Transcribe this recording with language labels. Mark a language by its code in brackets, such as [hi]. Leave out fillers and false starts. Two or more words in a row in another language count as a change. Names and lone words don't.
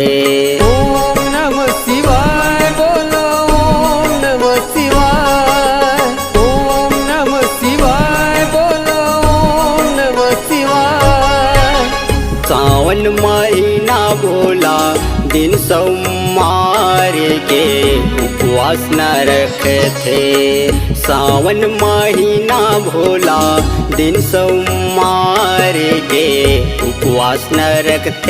[sa] ओम नमः शिवाय बोलो ओम नमः शिवाय। ओम नमः शिवाय बोलो ओम नमः शिवाय। [hne] सावन महीना भोला दिन सोमवार के उपवास न रखते। सावन महीना भोला दिन सोमवार के उपवास न रखते।